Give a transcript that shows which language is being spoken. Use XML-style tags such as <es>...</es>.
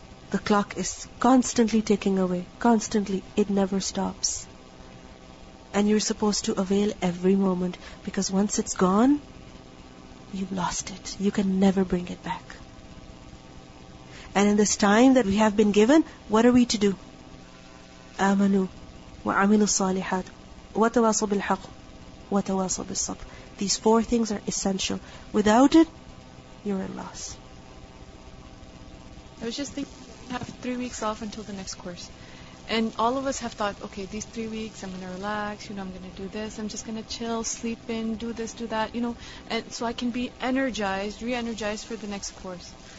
<en>The clock is constantly ticking away. Constantly. It never stops. And you're supposed to avail every moment, because once it's gone, you've lost it. You can never bring it back. And in this time that we have been given, what are we to do?</en> <ar>آمنوا وعملوا الصالحات وتواصوا بالحق وتواصوا بالصبر.</ar> <en>These four things are essential. Without it, you're at loss. I was just thinking, we have 3 weeks off until the next course. And all of us have thought, okay, these 3 weeks, I'm going to relax, I'm going to do this, I'm just going to chill, sleep in, do this, do that, and so I can be energized, re-energized for the next course.</en>